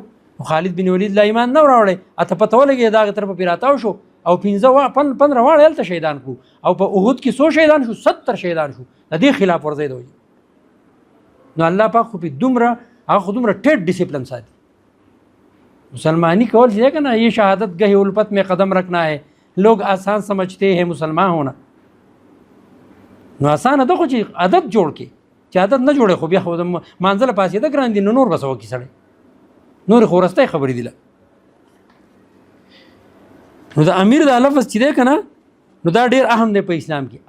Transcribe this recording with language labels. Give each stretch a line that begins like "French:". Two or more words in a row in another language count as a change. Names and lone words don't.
Pashto: نو خالد بن ولید لا ایمان نه راوړی، اته پته ولګېده د هغې طرفه پرې راتاو شو او 15 واړه هلته شهیدان کړو. او په احد کې 100 شهیدان شو، 70 شهیدان شو د دې خلاف ورزۍ د وجې. نو الله پاک خو په دومره هغه خو دومره ټیټ ډسپلن ساتي. مسلمانی کول چې که نه
Urdu: یہ شهادت گہی الفت میں قدم رکھنا ہے، لوگ آسان سمجھتے ہیں مسلمان ہونا.
Pashto: نو آسانه ده خو چې عادت جوړ کړي، چې عادت نه جوړې خو بیا خو د مانځله پاسېده ګران دي، نو نور به څه وکړي سړی، نورې خو وروستی خبرې دي. نو د امیر دا لفظ چې دی که نه نو دا ډېر اهم دی په اسلام کې.